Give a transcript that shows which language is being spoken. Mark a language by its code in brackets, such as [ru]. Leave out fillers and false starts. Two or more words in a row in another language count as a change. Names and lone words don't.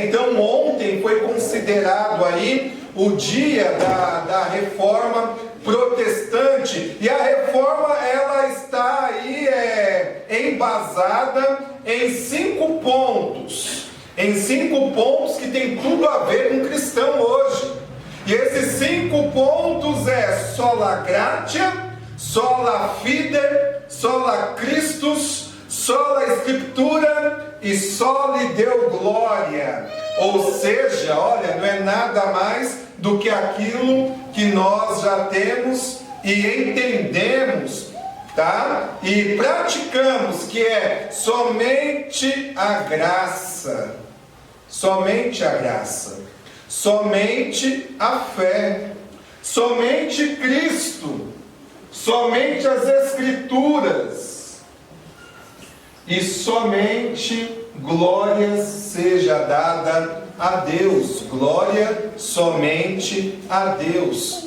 [pt] Então ontem foi considerado aí o dia da reforma protestante, e a reforma ela está aí embasada em 5 pontos. Em 5 pontos que tem tudo a ver com o cristão hoje. E esses 5 pontos [la] sola gratia, sola fide, sola Christus, sola Scriptura [pt] e [la] soli Deo gloria. [pt] Ou seja, olha, não é nada mais do que aquilo que nós já temos e entendemos, tá? E praticamos, que é somente a graça. Somente a graça, somente a fé, somente Cristo, somente as Escrituras, e somente glória seja dada a Deus, glória somente a Deus.